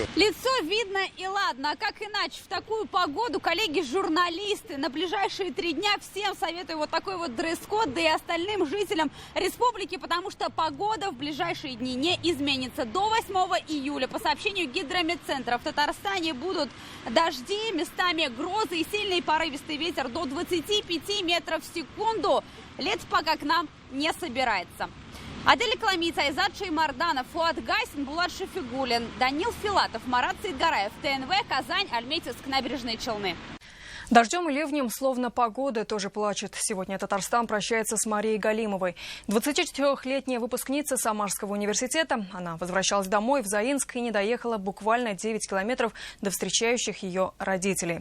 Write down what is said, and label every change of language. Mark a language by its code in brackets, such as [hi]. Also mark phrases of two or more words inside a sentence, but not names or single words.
[ru] Лицо видно и ладно, а как иначе? В такую погоду, коллеги-журналисты, на ближайшие 3 дня всем советую вот такой вот дресс-код, да и остальным жителям республики, потому что погода в ближайшие дни не изменится. До 8 июля, по сообщению Гидрометцентра, в Татарстане будут дожди, местами грозы и сильный порывистый ветер до 25 метров в секунду. Лето пока к нам не собирается. Адель Кламиц, Айзат Шеймарданов, Фуат Гайсин, Булат Шафигуллин, Данил Филатов, Марат Цейдгараев, ТНВ, Казань, Альметьевск, Набережные Челны. Дождем и ливнем, словно погода, тоже плачет. Сегодня Татарстан прощается с Марией Галимовой. 24-летняя выпускница Самарского университета. Она возвращалась домой в Заинск и не доехала буквально 9 километров до встречающих ее родителей.